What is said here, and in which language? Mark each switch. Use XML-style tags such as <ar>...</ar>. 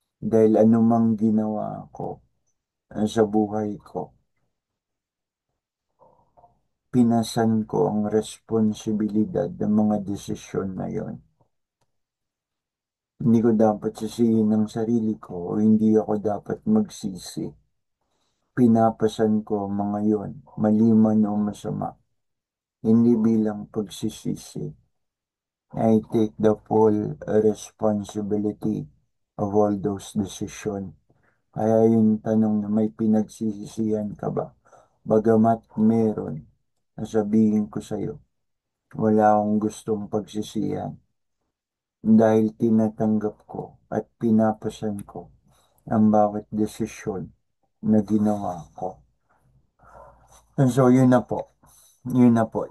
<tl>Dahil anumang ginawa ko sa buhay ko, pinasan ko ang responsibilidad ng mga desisyon na yon. Hindi ko dapat sisihin ang sarili ko o hindi ako dapat magsisi. Pinapasan ko ang mga yon, mali man o masama, hindi bilang pagsisisi.</tl> <en>I take the full responsibility of all those decisions.</en> <tl>Kaya yung tanong na may pinagsisisihan ka ba? Bagamat meron, nasabihin ko sa'yo, wala akong gustong pagsisihan dahil tinatanggap ko at pinapasan ko ang bawat desisyon na ginawa ko.</tl> <en>And so,</en> <tl>yun na po. Yun na po.</tl>